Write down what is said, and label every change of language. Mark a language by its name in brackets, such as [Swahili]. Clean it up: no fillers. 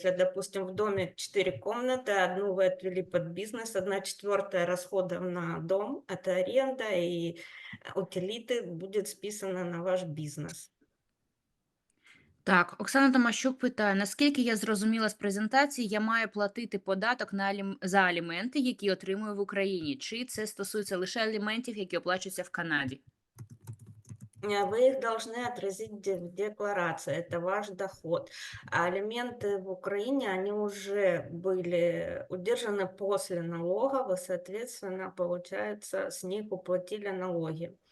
[Russian] Если, допустим, в доме 4 комнаты, одну вы отвели под бизнес, 1/4 расходов на дом, это аренда, и утилиты будет списано на ваш бізнес. [Ukrainian] Так, Оксана Томащук питає, наскільки я зрозуміла з презентації, я маю платити податок за аліменти, які отримую в Україні? Чи це стосується лише аліментів, які оплачуються в Канаді? [Russian] Вы их должны отразить в декларации, это ваш доход. А алименты в Украине, они уже были удержаны после налогов, и, соответственно, получается, с них уплатили налоги.